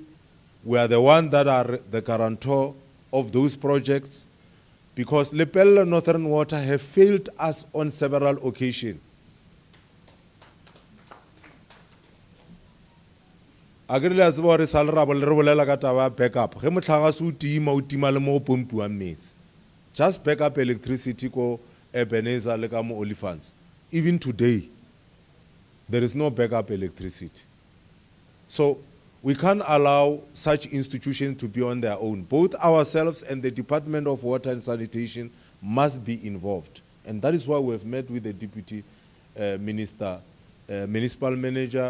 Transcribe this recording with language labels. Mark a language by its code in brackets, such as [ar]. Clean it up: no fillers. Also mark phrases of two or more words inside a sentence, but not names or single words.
[en] We are the ones that are the guarantor of those projects, because Lepella Northern Water have failed us on several occasions. Just back up electricity ko Ebenezer [nso] le ka mo [en] Olifants. Even today, there is no backup electricity. So we can't allow such institutions to be on their own. Both ourselves and the Department of Water and Sanitation must be involved. And that is why we have met with the Deputy Minister, Municipal Manager.